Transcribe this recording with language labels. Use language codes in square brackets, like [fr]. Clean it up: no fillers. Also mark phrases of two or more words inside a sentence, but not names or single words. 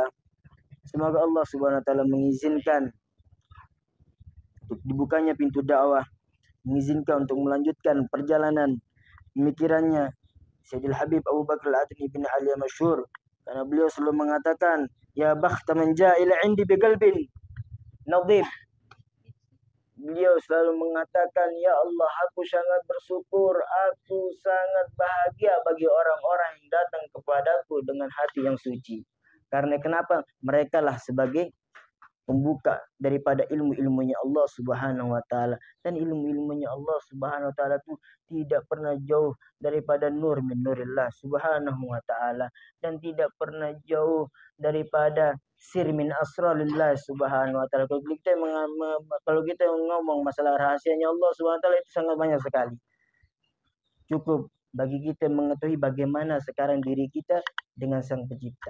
[id] Semoga Allah [ar] سبحانه وتعالى [id] mengizinkan untuk dibukanya pintu dakwah, mengizinkan untuk melanjutkan perjalanan pemikirannya Sayyidil Habib Abu Bakar Al-Adni bin Ali Masyhur, karena beliau selalu mengatakan, [ar] يا بخت من جاء إلى عندي بقلب نظيف. [id] Beliau selalu mengatakan, ya Allah, aku sangat bersyukur, aku sangat bahagia bagi orang-orang yang datang kepadaku dengan hati yang suci. Karena kenapa? Mereka lah sebagai pembuka daripada ilmu-ilmunya Allah [ar] سبحانه وتعالى. [id] Dan ilmu-ilmunya Allah [ar] سبحانه وتعالى [id] itu tidak pernah jauh daripada [ar] نور من نور الله سبحانه وتعالى. [id] Dan tidak pernah jauh daripada [ar] سر من أسرار الله سبحانه وتعالى. [id] Kalau kita ngomong masalah rahasianya Allah [ar] سبحانه وتعالى [id] itu sangat banyak sekali. Cukup bagi kita mengetahui bagaimana sekarang diri kita dengan Sang Pencipta.